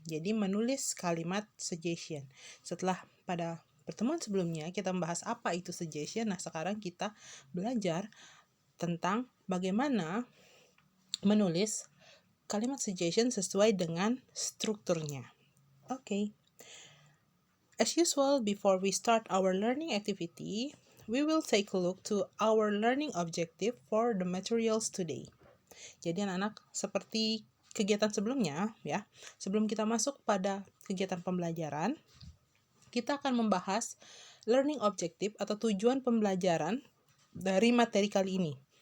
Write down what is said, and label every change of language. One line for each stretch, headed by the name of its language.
Indonesian: Jadi menulis kalimat suggestion. Setelah pada pertemuan sebelumnya kita membahas apa itu suggestion, nah sekarang kita belajar tentang bagaimana menulis kalimat suggestion sesuai dengan strukturnya.
English: Okay. As usual, before we start our learning activity, we will take a look to our learning objective for the materials today.
Indonesian: Jadi anak-anak, seperti kegiatan sebelumnya, ya, sebelum kita masuk pada kegiatan pembelajaran, kita akan membahas learning objective atau tujuan pembelajaran dari materi kali ini.